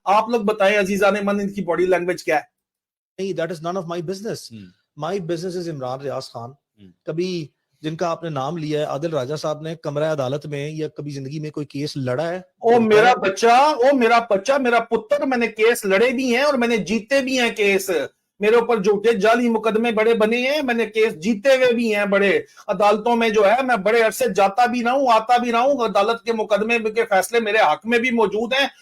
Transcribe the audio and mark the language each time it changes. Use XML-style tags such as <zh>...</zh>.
<ur>آپ لوگ بتائیں عزیزان من ان کی باڈی لینگویج کیا ہے؟</ur> <en>نہیں, that is none of my business. My business is Imran Riaz Khan.</en> <ur>کبھی جن کا آپ نے نام لیا ہے عادل راجہ صاحب نے کمرہ عدالت میں یا کبھی زندگی میں کوئی کیس لڑا ہے؟ او میرا بچہ میرا پتر, میں نے کیس لڑے بھی ہیں اور میں نے جیتے بھی ہیں کیس. میرے اوپر جھوٹے جعلی مقدمے بڑے بنے ہیں, میں نے کیس جیتے ہوئے بھی ہیں بڑے عدالتوں میں جو ہے. میں بڑے عرصے جاتا بھی رہا ہوں آتا بھی رہا ہوں, عدالت کے مقدمے کے فیصلے میرے حق میں بھی موجود ہیں.</ur>